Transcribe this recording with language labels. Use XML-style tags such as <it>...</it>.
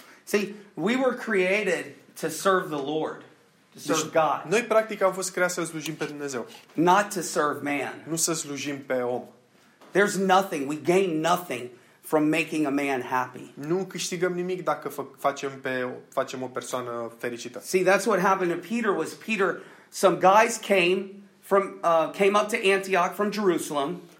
<en>See, we were created to serve the Lord.</en> <ro>Deci, God. Noi practic am fost creați să slujim pe Dumnezeu.</ro> <en>Not to serve man.</en> <ro>Nu să slujim pe om.</ro> <en>There's nothing, we gain nothing from making a man happy.</en> <ro>Nu câștigăm nimic dacă facem o persoană fericită.</ro> <en>See, that's what happened to Peter. Was Peter, some guys came up to Antioch from Jerusalem.</en>